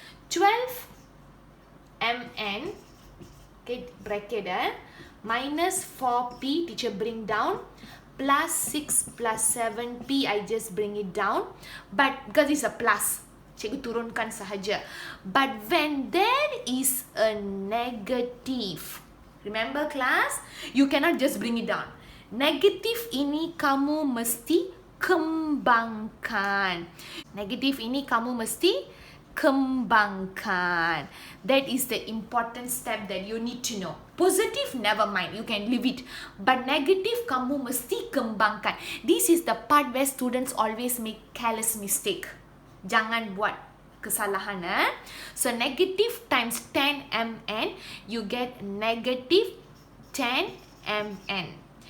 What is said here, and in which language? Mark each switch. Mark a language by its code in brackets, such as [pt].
[en] 12 mn, okay, bracket minus 4p, teacher bring down, plus 6 plus 7p, I just bring it down. But because it's a plus, [ms] cikgu turunkan sahaja. [en] But when there is a negative, remember class, you cannot just bring it down. [ms] Negatif ini kamu mesti kembangkan. Negatif ini kamu mesti kembangkan. [en] That is the important step that you need to know. Positive, never mind, you can leave it. But negative, [ms] kamu mesti kembangkan. [en] This is the part where students always make careless mistake. [ms] Jangan buat kesalahan. [en] So negative times 10 mn, you get negative 10 mn.